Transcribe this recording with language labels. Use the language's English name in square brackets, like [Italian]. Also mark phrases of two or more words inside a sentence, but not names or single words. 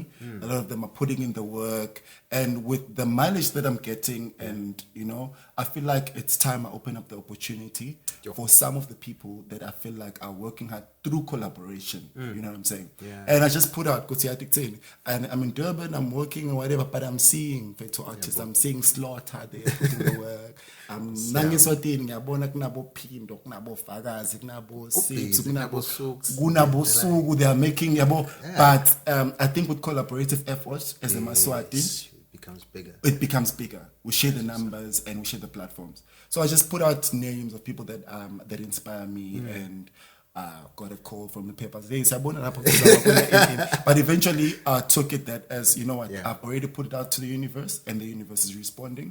[English] A lot of them are putting in the work, and with the mileage that I'm getting, and you know, I feel like it's time I open up the opportunity for some of the people that I feel like are working hard through collaboration. You know what I'm saying? And I just put out and I'm in Durban, I'm working or whatever, but I'm seeing Feto artists, I'm seeing Slaughter there putting the work. [Swati] I'm nangiswatini ngiyabona kunabo Phindo kunabo Fakazi kunabo Six kunabo Suku, [English] they are making but I think with collaborative efforts as a Maswati it becomes bigger. We share the numbers and we share the platforms. So I just put out names of people that that inspire me, and got a call from the papers. But eventually took it that as, you know what, I've already put it out to the universe and the universe is responding.